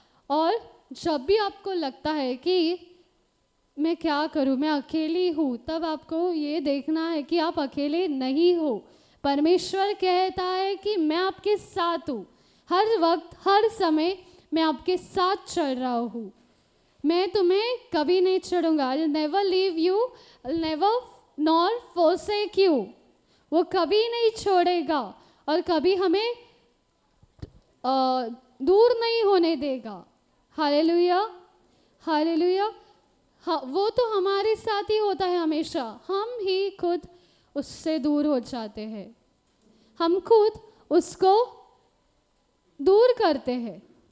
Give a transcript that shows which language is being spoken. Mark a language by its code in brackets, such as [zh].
[hi] और जब भी आपको लगता है कि मैं क्या करूं, मैं अकेली हूँ, तब आपको ये देखना है कि आप अकेले नहीं हो। परमेश्वर कहता है कि मैं आपके साथ हूँ, हर वक्त हर समय मैं आपके साथ चल रहा हूँ, मैं तुम्हें कभी नहीं छोड़ूंगा। [en] I'll never leave you, I'll never nor forsake you। [hi] वो कभी नहीं छोड़ेगा और कभी हमें दूर नहीं होने देगा। Hallelujah, hallelujah. हाँ, वो तो हमारे साथ ही होता है हमेशा, हम ही खुद उससे दूर हो जाते हैं, हम खुद उसको दूर करते हैं।